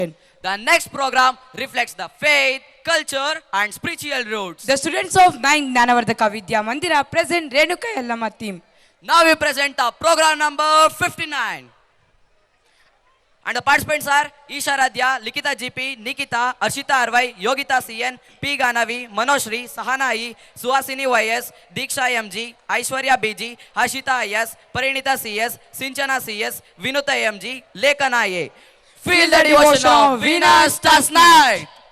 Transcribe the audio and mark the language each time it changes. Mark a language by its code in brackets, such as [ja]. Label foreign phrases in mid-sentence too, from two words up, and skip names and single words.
[en] The next program reflects the faith, culture and spiritual roots. The students of 9th Gnanavardhaka Vidya Mandira present Renuka Yellama theme. Now we present the program number 59. And the participants are Isha Radhya, Likita GP, Nikita, Arshita Arvai, Yogita CN, P. Ganavi, Manoshri, Sahana E, Suhasini YS, Diksha MG, Aishwarya BG, Hashita IS, Parinita CS, Sinchana CS, Vinuta MG, Lekana A. Feel the devotion of Venus Stars Night.